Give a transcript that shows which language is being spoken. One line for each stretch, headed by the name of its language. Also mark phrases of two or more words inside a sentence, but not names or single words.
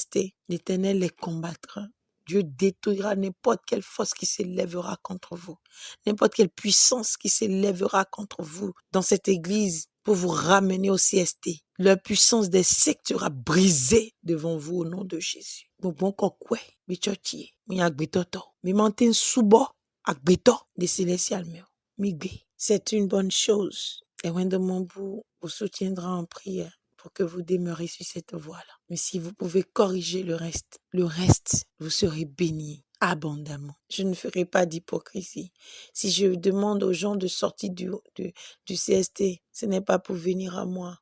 French: L'Éternel les combattra. Dieu détruira n'importe quelle force qui s'élèvera contre vous, n'importe quelle puissance qui s'élèvera contre vous dans cette église pour vous ramener au CST. La puissance des sectes sera brisée devant vous au nom de Jésus.
Fon: Bon kokwe, mi chochi, mi agbetoto, mi mantin subo, agbeto,
French: des célestials
Fon: mi gbe.
French: C'est une bonne chose. Et Wendemombu vous soutiendra en prière pour que vous demeurez sur cette voie-là. Mais si vous pouvez corriger le reste, vous serez bénis abondamment. Je ne ferai pas d'hypocrisie. Si je demande aux gens de sortir du CST, ce n'est pas pour venir à moi.